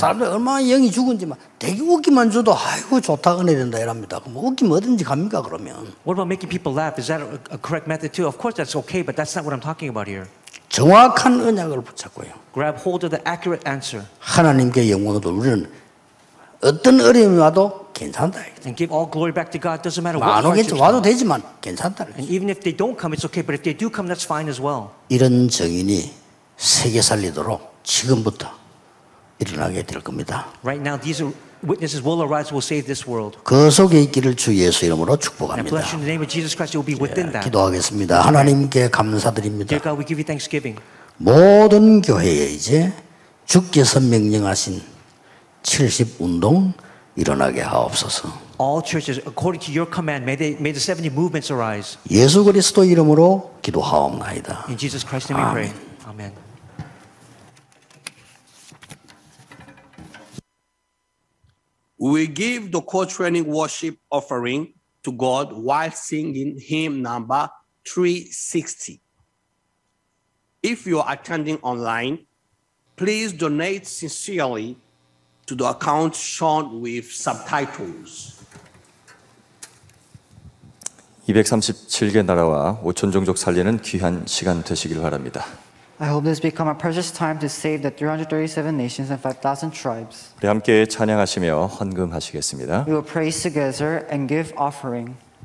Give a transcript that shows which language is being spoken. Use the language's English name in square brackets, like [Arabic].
[Korean] 사람들 얼마나 영이 죽은지만 되게 웃기만 줘도 아이고 좋다 은혜 된다 이랍니다. 그럼 웃기면 어딘지 갑니까 그러면? [English] What about making people laugh? Is that a correct method too? Of course that's okay, but that's not what I'm talking about here. [Korean] 정확한 언약을 붙잡고요. [English] Grab hold of the accurate answer. [Korean] 하나님께 영광을 우리는 어떤 어려움이 와도 괜찮다. [English] And give all glory back to God. Doesn't matter what hardships [Korean] 와도 되지만 괜찮다. [English] And even if they don't come, it's okay. But if they do come, that's fine as well. [Korean] 이런 정인이 세계 살리도록 지금부터 일어나게 될 겁니다. [English] Right now, these witnesses will arise, will save this world. [Korean] 그 속에 있기를 주 예수 이름으로 [English] And [Korean] 축복합니다. [English] bless you in the name of Jesus Christ. You will be within that. [Korean] 기도하겠습니다. 하나님께 감사드립니다. [English] Dear God, we give you thanksgiving. [Korean] 모든 교회에 이제 주께서 명령하신 70 운동 일어나게 하옵소서. [English] All churches, according to your command, may the 70 movements arise. [Korean] 예수 그리스도 이름으로 기도하옵나이다. [English] In Jesus Christ's name we pray. Amen. We give the co-training worship offering to God while singing hymn number 360. If you are attending online, please donate sincerely to the account shown with subtitles. [Korean] 237개 나라와 5천 종족 살리는 귀한 시간 되시길 바랍니다. [English] I hope this become a precious time to save the 337 nations and 5,000 tribes. [Korean] 우리 함께 찬양하시며 헌금하시겠습니다. [English] We will praise together and give offering.